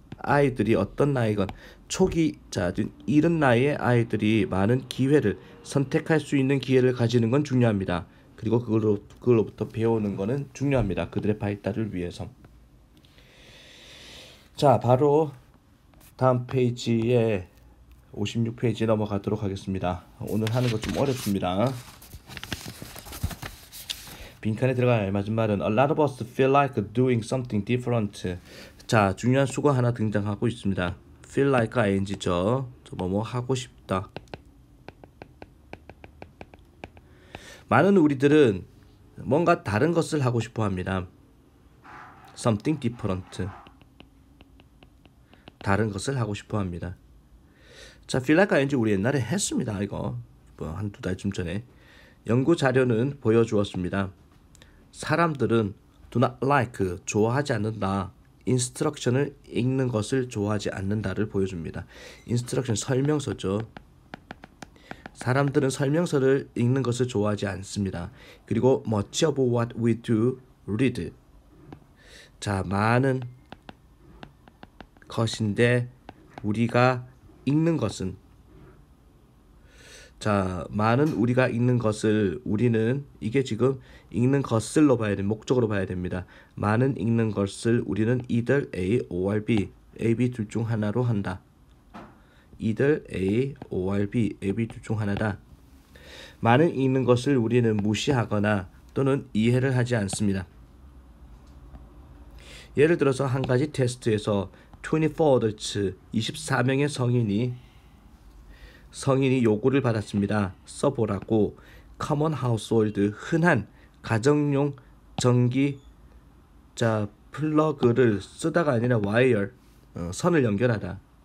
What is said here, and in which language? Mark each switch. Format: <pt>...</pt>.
<ko>아이들이 어떤 나이건 초기 자 이른 나이에 아이들이 많은 기회를 선택할 수 있는 기회를 가지는 건 중요합니다. 그리고 그걸로부터 배우는 거는 중요합니다. 그들의 발달을 위해서. 자, 바로 다음 페이지에 56페이지 넘어가도록 하겠습니다. 오늘 하는 거 좀 어렵습니다. 빈칸에 들어갈 알맞은 말은</ko> <en>A lot of us feel like doing something different.</en> <ko>자, 중요한 수가 하나 등장하고 있습니다.</ko> <en>feel like ing</en> <ko>죠. 뭐뭐 하고 싶다. 많은 우리들은 뭔가 다른 것을 하고 싶어 합니다.</ko> <en>something different.</en> <ko>다른 것을 하고 싶어 합니다. 자,</ko> <en>feel like ing</en> <ko>우리 옛날에 했습니다. 이거 한두 달쯤 전에 연구 자료는 보여주었습니다. 사람들은</ko> <en>do not like</en> <ko>좋아하지 않는다. instruction을 읽는 것을 좋아하지 않는다를 보여줍니다. instruction 설명서죠. 사람들은 설명서를 읽는 것을 좋아하지 않습니다. 그리고</ko> <en>much of what we do read.</en> <ko>자, 많은 것인데 우리가 읽는 것은 자, 많은 우리가 읽는 것을 우리는 이게 지금 읽는 것을로 봐야 돼. 목적으로 봐야 됩니다. 많은 읽는 것을 우리는</ko> <en>either A or B,</en> <ko>A, B 둘 중 하나로 한다.</ko> <en>either A or B,</en> <ko>A, B 둘 중 하나다. 많은 읽는 것을 우리는 무시하거나 또는 이해를 하지 않습니다. 예를 들어서 한 가지 테스트에서</ko> <en>24 adults,</en> <ko>24명의 성인이 요구를 받았습니다. 써보라고</ko> <en>common household,</en> <ko>흔한 가정용 전기 플러그를 쓰다가 아니라 wire, 선을 연결하다.</ko>